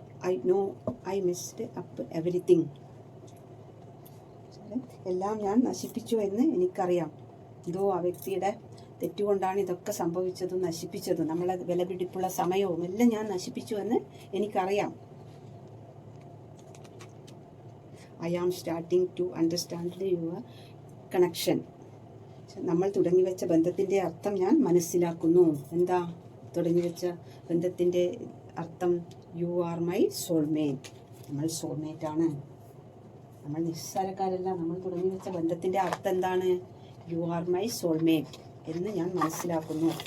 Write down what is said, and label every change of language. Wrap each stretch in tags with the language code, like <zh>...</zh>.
<en>I know I missed up everything.</en> <ml>എല്ലാം ഞാൻ നശിപ്പിച്ചു എന്ന് എനിക്കറിയാം. എന്തോ ആ വ്യക്തിയുടെ തെറ്റുകൊണ്ടാണ് ഇതൊക്കെ സംഭവിച്ചതും നശിപ്പിച്ചതും. നമ്മളെ വിലപിടിപ്പുള്ള സമയവും എല്ലാം ഞാൻ നശിപ്പിച്ചു എന്ന് എനിക്കറിയാം.</ml> <en>I am starting to understand your connection.</en> <ml>നമ്മൾ തുടങ്ങിവെച്ച ബന്ധത്തിൻ്റെ അർത്ഥം ഞാൻ മനസ്സിലാക്കുന്നു. എന്താ തുടങ്ങിവെച്ച ബന്ധത്തിൻ്റെ അർത്ഥം?</ml> <en>You are my soulmate.</en> <ml>നമ്മൾ സോൾമേറ്റ് ആണ്. നമ്മൾ നിസ്സാരക്കാരല്ല. നമ്മൾ തുടങ്ങിവെച്ച ബന്ധത്തിൻ്റെ അർത്ഥം എന്താണ്?</ml> <en>you are my soulmate</en> <ml>എന്ന് ഞാൻ മനസ്സിലാക്കുന്നു.</ml>